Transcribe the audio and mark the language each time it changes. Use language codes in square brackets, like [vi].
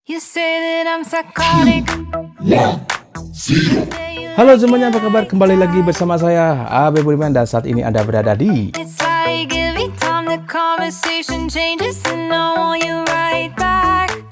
[en] You say that I'm psychotic. [id] Halo semuanya, apa kabar? Kembali lagi bersama saya, Abe Budiman, dan saat ini Anda berada di... [en] It's like every time the conversation changes and I want you right back.